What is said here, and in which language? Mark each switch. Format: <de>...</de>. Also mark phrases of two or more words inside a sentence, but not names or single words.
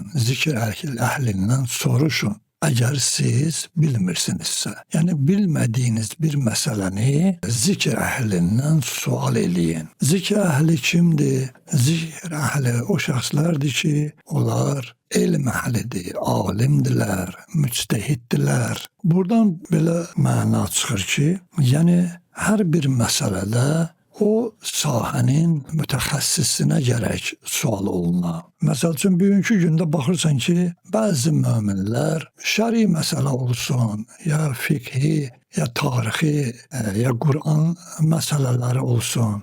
<tr>Zikir ehlinden soruşun. Eğer siz bilmirsinizse, yani bilmediğiniz bir meseleni zikir ehlinden sual edin. Zikir ehli kimdir? Zikir ehli o şahslardır ki onlar ilm ehlidir, alimdiler, müçtehiddiler.</tr> <az>Buradan belə məna çıxır ki, yani her bir meselede o sahənin mütəxəssisinə gərək sual oluna. Məsəl üçün, bugünkü gündə baxırsan ki, bəzi möminlər şəri məsələ olsun, ya fiqhi, ya tarixi, ya Qur'an məsələləri olsun.</az>